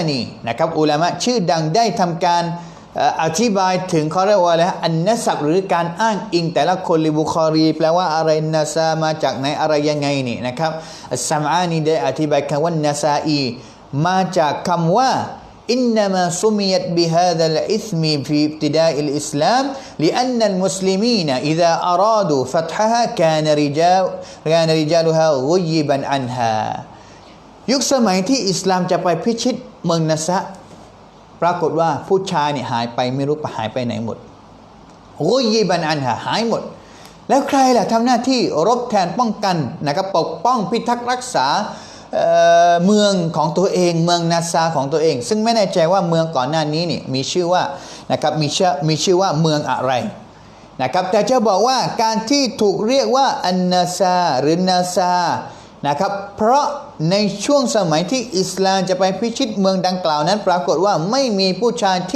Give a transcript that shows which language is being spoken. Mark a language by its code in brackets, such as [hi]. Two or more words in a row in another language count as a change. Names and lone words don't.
[th] นีนะครับอุลามะชื่อดังได้ทำการอธิบายถึงเขาเรียกว่าอะไรอันนัสับห รือการอ้างอิงแต่ละคนลิบุคอรีแปลว่าอะไรนาซามาจากไหนอะไรยังไงนี่นะครับอัสซัมอานีได้อธิบายคำว่านาซาอีมาจากคำว่า [ar] إنما سميت بهذا الإثم في ابتداء الإسلام لأن المسلمين إذا أرادوا فتحها كان رجالها غيبا عنها [th] ยุคสมัยที่อิสลามจะไปพิชิตเมื องนาซาปรากฏว่าผู้ชายเนี่ยหายไปไม่รู้หายไปไหนหมดกุยิบันอันหายหมดแล้วใครล่ะทำหน้าที่ รบแทนป้องกันนะครับปกป้องพิทักษ์รักษาเมืองของตัวเองเมืองนาซาของตัวเองซึ่งไม่แน่ใจว่าเมืองก่อนหน้านี้นี่มีชื่อว่านะครับมีชื่อว่าเมืองอะไรนะครับแต่จะบอกว่าการที่ถูกเรียกว่าอันนาซาหรือนาซานะครับเพราะในช่วงสมัยที่อิสลามจะไปพิชิตเมืองดังกล่าวนั้นปรากฏว่าไม่มีผู้ชายที่